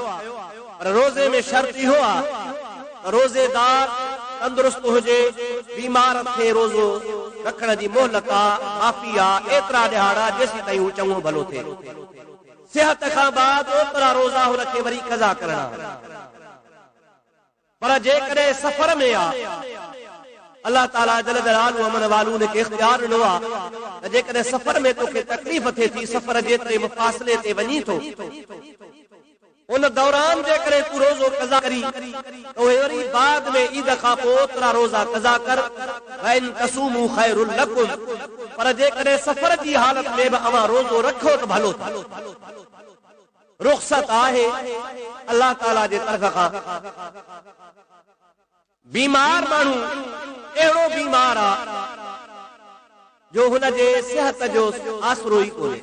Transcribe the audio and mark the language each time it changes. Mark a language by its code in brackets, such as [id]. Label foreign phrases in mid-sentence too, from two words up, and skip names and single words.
[sd] पर रोज़े में शर्त इहो आहे त रोज़ेदार तंदुरुस्त हुजे, बीमार थे रोज़ो रखण जी मोहलत आहे, माफ़ी आहे, एतिरा ॾिहाड़ा जेसीं ताईं हू चङो भलो थिए। सिहत खां बाद ओतिरा रोज़ा हुनखे वरी क़ज़ा करणा। पर जेकॾहिं सफ़र में आहे अल्लाह ताला [ar] جل جلاله [sd] अमन वालू ने के इख्तियार ॾिनो आहे त जेकॾहिं सफ़र में तोखे तकलीफ़ थिए थी, सफ़र जेतिरे मुफ़ासिले ते वञी थो, उन दौरान जेकॾहिं तूं रोज़ो क़ज़ा करी त उहे वरी बाद में ईद खां पोइ ओतिरा रोज़ा क़ज़ा कर। [ar] وأن تصوموا خير لكم. [sd] पर जेकॾहिं सफ़र जी हालत में बि अवां रोज़ो रखो त भलो थियो। रुख़सत आहे अल्लाह ताला जे तरफ़ खां। बीमार माण्हू अहिड़ो बीमार आहे जो हुनजे सिहत जो आसरो ई कोन्हे।